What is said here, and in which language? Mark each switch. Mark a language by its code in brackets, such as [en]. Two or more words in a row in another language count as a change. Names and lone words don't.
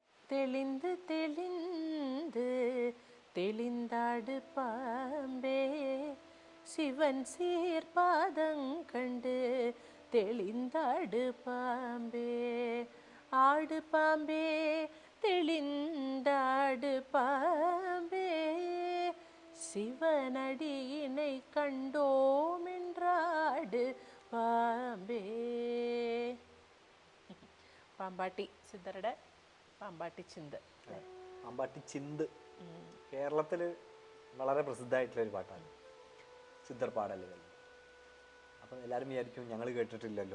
[ta] தெளிந்து தெளிந்து தெளிந்தாடு பாம்பே சிவன் சீர்பாதங்கண்டு தெளிந்தாடு பாம்பே ஆடு பாம்பே தெளிந்தாடு பாம்பே சிவனடியினை கண்டோமென்றாடு പാമ്പേ. [ml] പാമ്പാട്ടി സിദ്ധരുടെ പാമ്പാട്ടി ചിന്ത്. പാമ്പാട്ടി ചിന്ത് കേരളത്തിൽ വളരെ പ്രസിദ്ധമായിട്ടുള്ളൊരു പാട്ടാണ്, [ta] சித்தர் பாடல்கள். [ml] അപ്പം എല്ലാവരും വിചാരിക്കും ഞങ്ങൾ കേട്ടിട്ടില്ലല്ലോ.